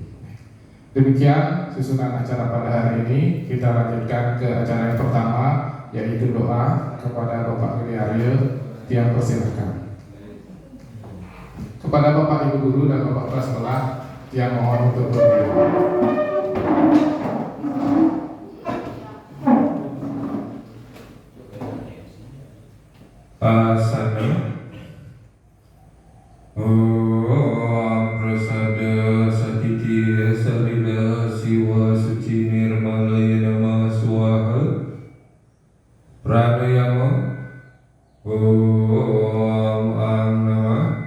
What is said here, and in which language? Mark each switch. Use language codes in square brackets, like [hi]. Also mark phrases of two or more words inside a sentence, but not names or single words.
[id] Demikian susunan acara pada hari ini. Kita lanjutkan ke acara yang pertama, yaitu doa kepada Bapak Gede Aryo. Yang persilakan kepada Bapak Ibu Guru dan Bapak Kepala Sekolah yang mohon untuk berdiri. [sa] Asana Om Prasada Satiti Salila Siwa Suci Nirmalaya Nama Swaha Pranayama Om Ang Nama